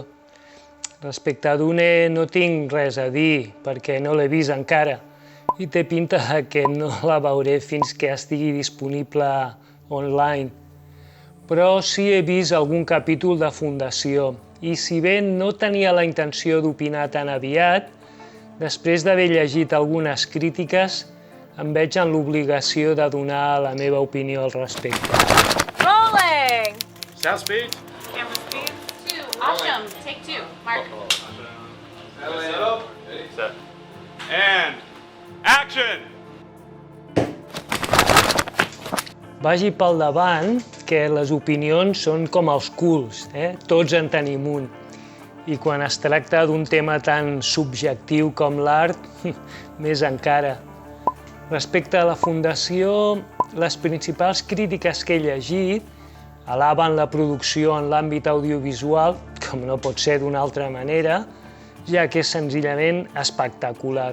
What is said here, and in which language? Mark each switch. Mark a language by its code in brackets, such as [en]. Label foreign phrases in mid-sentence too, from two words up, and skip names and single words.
[ca] Respecte a Dune no tinc res a dir perquè no l'he vist encara i té pinta que no la veuré fins que estigui disponible online. Però sí he vist algun capítol de Fundació i si bé no tenia la intenció d'opinar tan aviat, després d'haver llegit algunes crítiques, em veig en l'obligació de donar la meva opinió al respecte. [en] Rolling! Sound speed. Camera speed. 2. Awesome. Take 2. Mark. Set up. Set. And action! [ca] Vagi pel davant que les opinions són com els culs, tots en tenim un. I quan es tracta d'un tema tan subjectiu com l'art, més encara. Respecte a la Fundació, les principals crítiques que he llegit alaben la producció en l'àmbit audiovisual, com no pot ser d'una altra manera, ja que és senzillament espectacular.